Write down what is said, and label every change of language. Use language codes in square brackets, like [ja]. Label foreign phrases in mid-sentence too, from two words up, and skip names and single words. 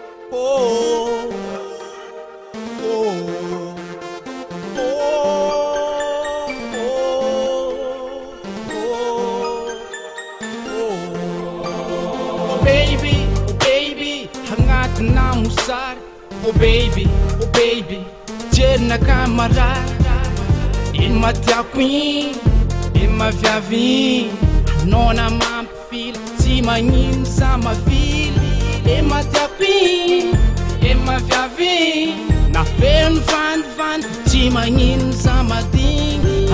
[en] Oh, oh, oh, oh, oh, oh. Oh, baby, oh, baby, [mg] hagnatina mosary. [en] Oh, baby, oh, baby, [mg] jery nakamarary. Ino matiako igny, ino maviavy igny, anao na mampifily, tsy magnino za mavily. Ino matiako igny, ino maviavy igny, na feno vandivandy, tsy magnino za madigny.